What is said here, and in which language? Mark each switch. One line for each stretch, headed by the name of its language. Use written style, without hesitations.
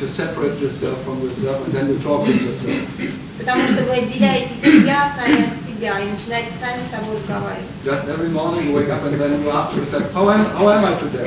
English: you separate yourself from yourself and then you talk with yourself.
Russian: Потому что вы отделяете себя сами от себя и начинаете сами с собой разговаривать.
English: Just every morning you wake up and then you ask yourself, how am I today?